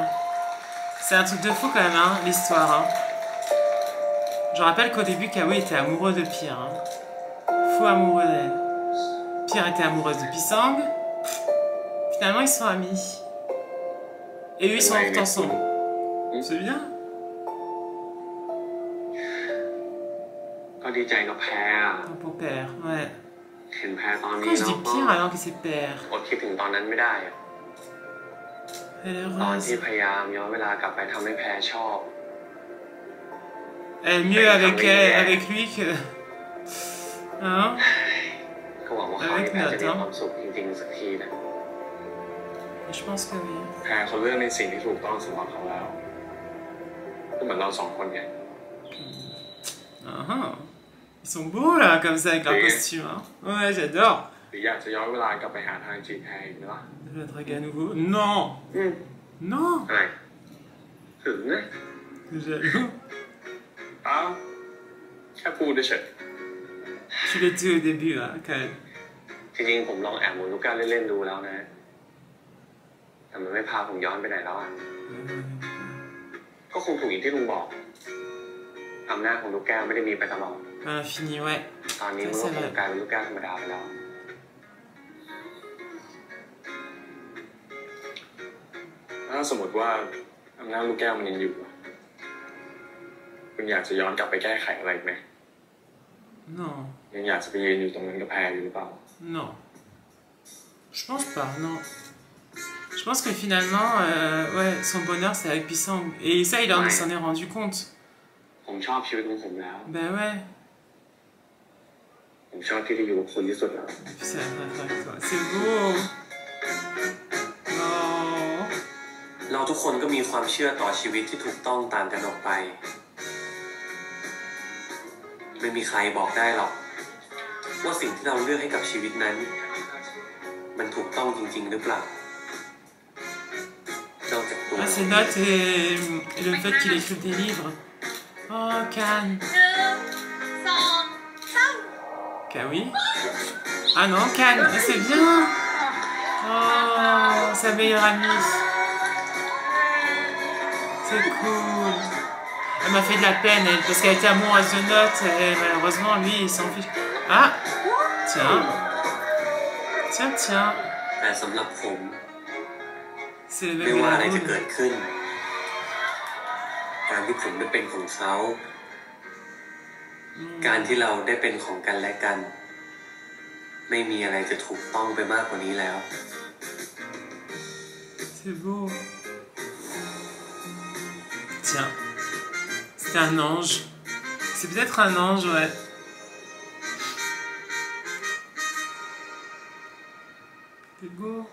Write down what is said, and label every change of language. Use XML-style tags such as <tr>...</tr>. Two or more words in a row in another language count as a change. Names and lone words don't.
<fr>C'est un truc de fou quand même, hein, l'histoire. Hein. Je rappelle qu'au début, Kawi était amoureux de Pierre. Hein. Fou amoureux d'elle. Pierre était amoureuse de Pisang. Finalement, ils sont amis. Et eux, ils sont ensemble. C'est bien.</fr> <th>ก็ดีใจกับแพรอะ</th> <fr>Un beau père, ouais.</fr> <th>เห็นแพรตอนนี้</th> <fr>Pourquoi je</fr> <th>แล้ว</th> <fr>dis</fr> <th>ก็</th> <fr>Pierre alors que c'est père?</fr> <th>อดคิดถึงตอนนั้นไม่ได้อะ</th> <fr>Elle est</fr> <th>ตอนที่</th> <fr>heureuse.</fr> <th>พยายามย้อนเวลากลับไปทำให้แพรชอบ</th> <fr>Elle est mieux avec elle, avec lui que... Hein?</fr> <th>ก็หวังว่าคราวนี้แพรจะมีความสุขจริงๆสักทีนะ</th> <fr>Je pense que oui.</fr> <th>ๆแพรเขาเลือกในสิ่งที่ถูกต้องสำหรับเขาแล้วก็เหมือนเราสองคนไง</th> <fr>Ah ah. Ils sont beaux là, comme ça, avec leur Oui. costume. Hein. Ouais, j'adore.</fr> <th>หรืออยากจะย้อนเวลากลับไปหาทางจีบแพรอีกไหมล่ะ</th> <fr>Le drague à nouveau. Non!</fr> <th>อืม</th> <fr>Non!</fr> <th>อะไรถึงนะ</th> <fr>Jaloux.</fr> <th>อ้าวแค่พูดเฉย</th> <fr>Tu l'étais au début, hein, quand même.</fr> <th>จริงๆผมลองแอบหมุนลูกแก้วเล่นๆดูแล้วนะ แต่มันไม่พาผมย้อนไปไหนแล้วอ่ะ ก็คงถูกอย่างที่ลุงบอกอำนาจของลูกแก้วไม่ได้มีไปตลอด</th> <fr>À l'infini, ouais.</fr> <th>ตอนนี้มันก็คงกลายเป็นลูกแก้วธรรมดาไปแล้ว ถ้าสมมติว่าอำนาจลูกแก้วมันยังอยู่อะคุณอยากจะย้อนกลับไปแก้ไขอะไรไหม</th> <fr>Non.</fr> <th>ยังอยากจะไปยืนอยู่ตรงนั้นกับแพรอยู่หรือเปล่า</th> <fr>Non. Je pense pas, non. Je pense que finalement, ouais, son bonheur, c'est avec Pisang. Et ça, il s'en est rendu compte.</fr> <th>ผมชอบชีวิตของผมแล้ว</th> <fr>Ben ouais.</fr> <th>ผมชอบที่ได้อยู่กับคุณที่สุดแล้ว</th> <fr>Puis ça va avec toi. C'est beau. Oh.</fr> <th>เราทุกคนก็มีความเชื่อต่อชีวิตที่ถูกต้องต่างกันออกไป ไม่มีใครบอกได้หรอกว่าสิ่งที่เราเลือกให้กับชีวิตนั้น มันถูกต้องจริงๆหรือเปล่านอกจากตัว</th> <fr>Ah, ses notes et le fait qu'il écrive des livres. Oh, Can. 1 2 3 Kawi. Ah non, Can. Ah, c'est bien. Oh, sa meilleure amie. C'est cool. Elle m'a fait de la peine, elle, parce qu'elle était amoureuse de Note, et malheureusement, lui, il s'en fiche. Ah, tiens. Tiens, tiens.</fr> <th>แต่สำหรับผม</th> <fr>C'est le</fr> <th>ไม่</th> <fr>bébé</fr> <th>ว่าอะไรจะ</th> <fr>Lagoon.</fr> <th>เกิดขึ้นการที่ผมได้เป็นของเขา การที่เราได้เป็นของกันและกัน ไม่มีอะไรจะถูกต้องไปมากกว่านี้แล้ว</th> <fr>C'est beau. Tiens. C'est un ange. C'est peut-être un ange, ouais. C'est beau.</fr>